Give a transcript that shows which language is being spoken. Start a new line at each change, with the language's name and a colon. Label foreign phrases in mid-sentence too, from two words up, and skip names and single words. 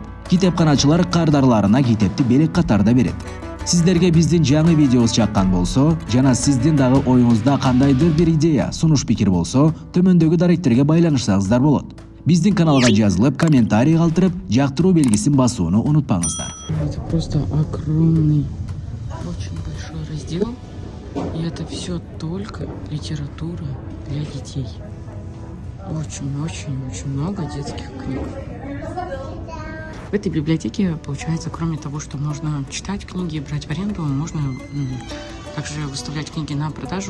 Kyrgyz: Китепканачылар кардарларына китепти белек катарда берет. Сиздерге биздин жаңы видеобуз жаккан болсо жана сиздин дагы оюңузда кандайдыр бир идея, сунуш пикир болсо, төмөндөгү даректерге байланышсаңыздар болот. Биздин каналга жазылып, комментарий калтырып, жактыруу белгисин басууну унутпаңыздар.
Russian: Это просто огромный, очень большой раздел. И это все только литература для детей. Очень много детских книг. В этой библиотеке, получается, кроме того, что можно читать книги, брать в аренду, можно также выставлять книги на продажу.